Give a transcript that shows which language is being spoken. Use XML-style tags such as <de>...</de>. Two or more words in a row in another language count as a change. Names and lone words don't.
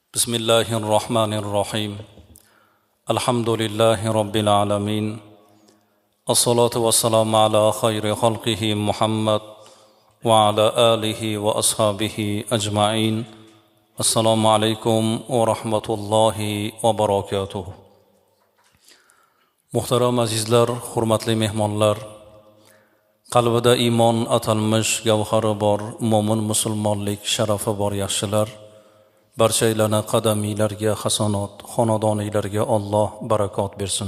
<ar>بسم الله الرحمن الرحيم الحمد لله رب العالمين الصلاة والسلام على خير خلقه محمد وعلى آله وأصحابه أجمعين السلام عليكم ورحمة الله وبركاته.</ar> <uz>Muhtaram azizlar, hurmatli mehmonlar, qalbida iymon atalmish gavhari bor mo'min musulmonlik sharafi bor yaxshilar, barchalarning qadamiylarga hasanot, xonadoniylarga Alloh barakot bersin.</uz>